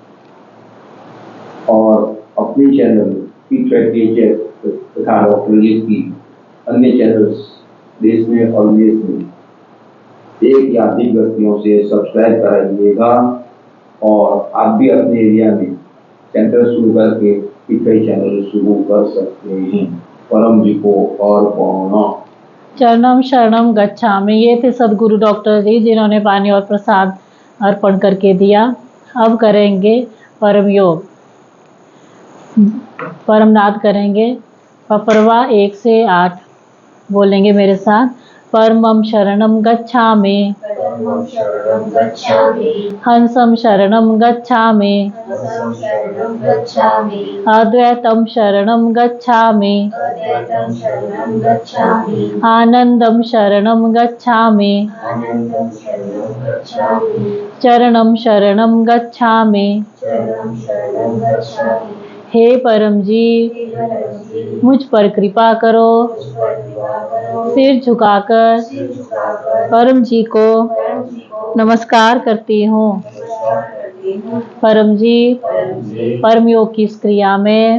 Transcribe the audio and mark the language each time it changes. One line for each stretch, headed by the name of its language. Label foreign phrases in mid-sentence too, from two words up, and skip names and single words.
Hindi: और अपनी
English: channel teacher
Hindi: तथा डॉक्टर जी की अन्य चैनल्स देश में और विदेश में 1 या अधिक व्यक्तियों से सब्सक्राइब कराइएगा। और आप भी अपने एरिया में सेंटर शुरू करके कई चैनल शुरू कर सकते हैं। परम जी को और पाना।
Pali: चरणम शरणम गच्छामि।
Hindi: ये थे सदगुरु डॉक्टर जी, जिन्होंने पानी और प्रसाद अर्पण करके दिया। अब करेंगे परम योग, परम नाद करेंगे। पपरवा 1 से 8 बोलेंगे मेरे साथ।
Pali: परमं शरणं गच्छामि, परमं शरणं गच्छामि, हंसं शरणं गच्छामि, हंसं शरणं गच्छामि, अद्वैतं शरणं गच्छामि, अद्वैतं शरणं गच्छामि, आनंदं शरणं गच्छामि, आनन्दं शरणं गच्छामि, चरणं शरणं गच्छामि। चरणं शरणं गच्छामि।
Hindi: हे परम जी, हे परम जी, मुझ पर कृपा करो। मुझ पर कृपा करो। सिर झुकाकर सिर झुकाकर परम जी को परम जी को नमस्कार करती हूँ। नमस्कार करती हूँ। परम जी, परम जी, परम योग की इस क्रिया में